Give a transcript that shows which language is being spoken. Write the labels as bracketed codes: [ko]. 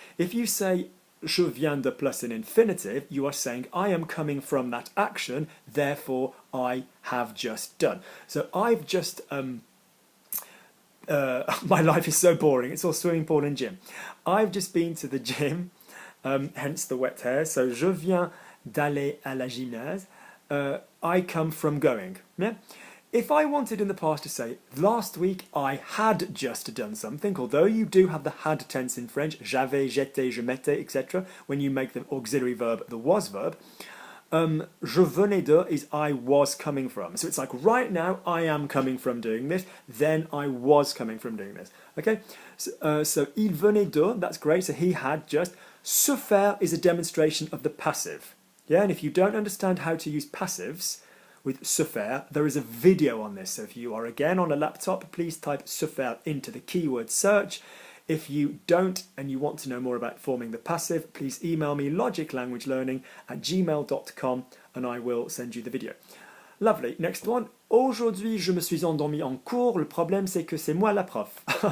[en] If you say [fr] je viens de [en] plus an infinitive, you are saying I am coming from that action, therefore I have just done. So I've just... my life is so boring. It's all swimming pool and gym. I've just been to the gym, hence the wet hair. [fr] So je viens d'aller à la gymnase. [en] I come from going. Yeah? If I wanted in the past to say, last week I had just done something, although you do have the had tense in French, j'avais, j'étais, je m'étais, etc., when you make the auxiliary verb the was verb, [fr] je venais de [en] is I was coming from. So it's like right now I am coming from doing this, then I was coming from doing this. Okay? So [fr] il venait de, [en] that's great, so he had just. Se faire is a demonstration of the passive. Yeah, and if you don't understand how to use passives with se faire, there is a video on this. So if you are again on a laptop, please type se faire into the keyword search. If you don't and you want to know more about forming the passive, please email me logiclanguagelearning@gmail.com and I will send you the video. Lovely. Next one. [fr] Aujourd'hui, je me suis endormi en cours. Le problème, c'est que c'est moi la prof.